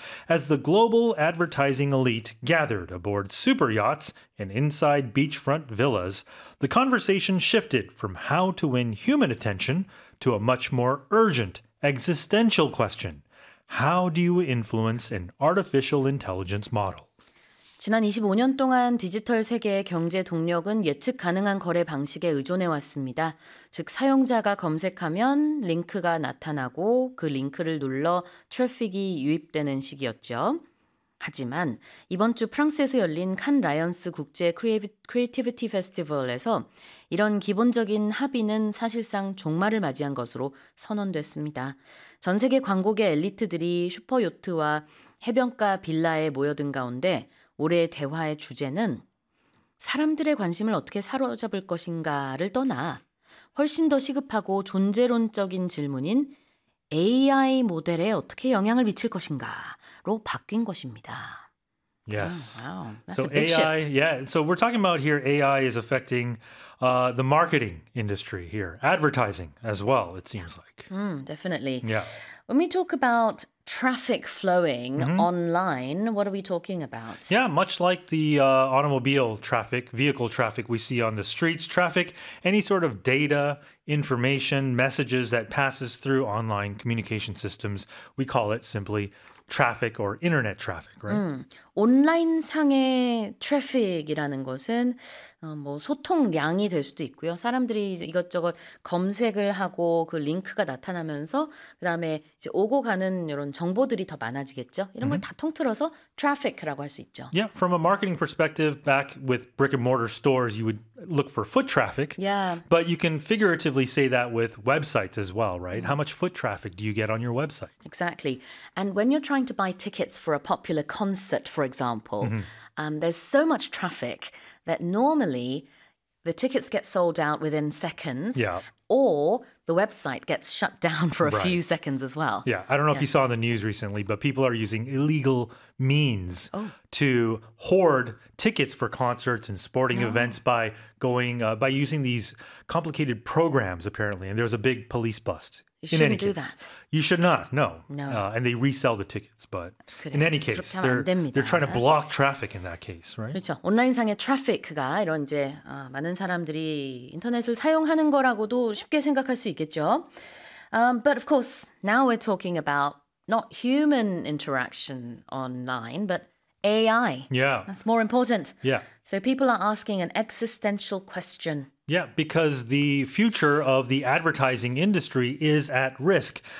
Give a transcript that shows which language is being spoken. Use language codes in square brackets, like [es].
[en] as the global advertising elite gathered aboard super yachts and inside beachfront villas, the conversation shifted from how to win human attention to a much more urgent existential question. How do you influence an artificial intelligence model? [ko] 지난 25년 동안 디지털 세계의 경제 동력은 예측 가능한 거래 방식에 의존해왔습니다. 즉 사용자가 검색하면 링크가 나타나고 그 링크를 눌러 트래픽이 유입되는 식이었죠. 하지만 이번 주 프랑스에서 열린 칸 라이언스 국제 크리에이티비티 페스티벌에서 이런 기본적인 합의는 사실상 종말을 맞이한 것으로 선언됐습니다. 전 세계 광고계 엘리트들이 슈퍼요트와 해변가 빌라에 모여든 가운데 올해의 대화의 주제는 사람들의 관심을 어떻게 사로잡을 것인가를 떠나 훨씬 더 시급하고 존재론적인 질문인 AI 모델에 어떻게 영향을 미칠 것인가로 바뀐 것입니다. [en] Yes. Oh, wow. That's so a big AI, shift. Yeah. So we're talking about here AI is affecting the marketing industry here, advertising as well, it seems like. Mm, definitely. Yeah. When we talk about traffic flowing online, what are we talking about? Yeah, much like the automobile traffic, vehicle traffic we see on the streets, traffic, any sort of data, information, messages that passes through online communication systems, we call it simply traffic or internet traffic, right? [ko] 온라인 상의 트래픽이라는 것은 뭐 소통량이 될 수도 있고요. 사람들이 이것저것 검색을 하고 그 링크가 나타나면서 그다음에 이제 오고 가는 이런 정보들이 더 많아지겠죠. 이런 걸 다 통틀어서 트래픽이라고 할 수 있죠. [en] Yeah, from a marketing perspective, back with brick and mortar stores, you would look for foot traffic. Yeah. But you can figuratively say that with websites as well, right? How much foot traffic do you get on your website? Exactly. And when you're trying to buy tickets for a popular concert, for example, there's so much traffic that normally the tickets get sold out within seconds, or the website gets shut down for a few seconds as well. Yeah, I don't know if you saw in the news recently, but people are using illegal means to hoard tickets for concerts and sporting events by going by using these complicated programs, apparently. And there was a big police bust. You shouldn't do that. You should not, no. No. And they resell the tickets, but [ko] 그래. [en] In any case, they're trying to block traffic in that case, right? [ko] 그렇죠. 온라인상의 트래픽이 이런 이제 많은 사람들이 인터넷을 사용하는 거라고도 쉽게 생각할 수 있겠죠. [en] But of course, now we're talking about not human interaction online, but AI. Yeah. That's more important. Yeah. So people are asking an existential question. Yeah, because the future of the advertising industry is at risk.